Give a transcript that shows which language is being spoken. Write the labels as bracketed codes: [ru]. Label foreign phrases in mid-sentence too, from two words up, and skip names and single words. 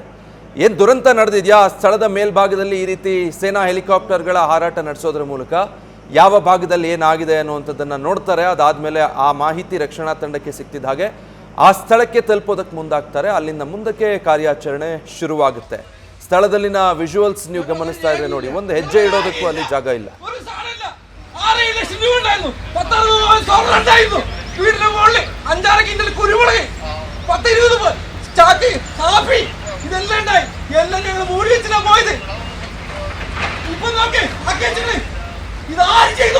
[kn] ಏನು ದುರಂತ ನಡೆದಿದೆಯಾ ಆ ಸ್ಥಳದ ಮೇಲ್ಭಾಗದಲ್ಲಿ ಈ ರೀತಿ ಸೇನಾ ಹೆಲಿಕಾಪ್ಟರ್ಗಳ ಹಾರಾಟ ನಡೆಸೋದ್ರ ಮೂಲಕ ಯಾವ ಭಾಗದಲ್ಲಿ ಏನಾಗಿದೆ ಅನ್ನುವಂಥದ್ದನ್ನು ನೋಡ್ತಾರೆ. ಅದಾದಮೇಲೆ ಆ ಮಾಹಿತಿ ರಕ್ಷಣಾ ತಂಡಕ್ಕೆ ಸಿಕ್ತಿದ್ದ ಹಾಗೆ ಆ ಸ್ಥಳಕ್ಕೆ ತಲುಪೋದಕ್ಕೆ ಮುಂದಾಗ್ತಾರೆ. ಅಲ್ಲಿಂದ ಮುಂದಕ್ಕೆ ಕಾರ್ಯಾಚರಣೆ ಶುರುವಾಗುತ್ತೆ. ಸ್ಥಳದಲ್ಲಿನ ವಿಜುವಲ್ಸ್ ನೀವು ಗಮನಿಸ್ತಾ ಇದ್ರೆ ನೋಡಿ, ಒಂದು ಹೆಜ್ಜೆ ಇಡೋದಕ್ಕೂ ಅಲ್ಲಿ ಜಾಗ ಇಲ್ಲ. [ml] 6-7 ലക്ഷം രൂപ ഉണ്ടായിരുന്നു. 10-60 സ്വർണ്ണം ഉണ്ടായിരുന്നു. വീടിന്റെ മുകളിൽ 5-6 കിൻഡൽ കുരുമുളക്, 10-20 ചാക്ക് കാപ്പി, ഇതെല്ലാം ഉണ്ടായി. എല്ലാം ഞങ്ങൾ മൂടി വെച്ചിട്ടാ പോയത്. ഇപ്പൊ നോക്ക് അക്കേച്ചിട്ട് ഇത് ആര് ചെയ്തു?